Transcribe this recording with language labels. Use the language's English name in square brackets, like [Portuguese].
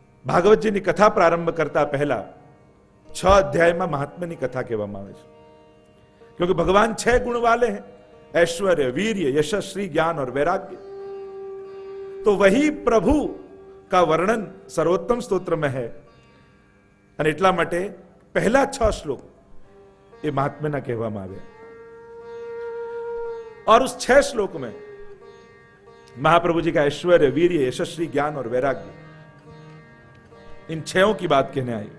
[Gujarati] ભાગવતજીની કથા પ્રારંભ કરતા પહેલા 6 અધ્યાયમાં મહાત્માની કથા કહેવામાં આવે છે. [Hindi] क्योंकि भगवान 6 गुण वाले हैं, ऐश्वर्य, वीर्य, यशस्वी, श्री, ज्ञान और वैराग्य. तो वही प्रभु का वर्णन सर्वोत्तम स्त्रोत्र में है. [Gujarati] અને એટલા માટે પહેલા 6 શ્લોક એ મહાત્મ્યના કહેવામાં આવ્યા. [Hindi] और उस 6 श्लोक में महाप्रभु जी का ऐश्वर्य, वीर्य, यशस्वी, ज्ञान और वैराग्य, इन 6 की बात कहने आई.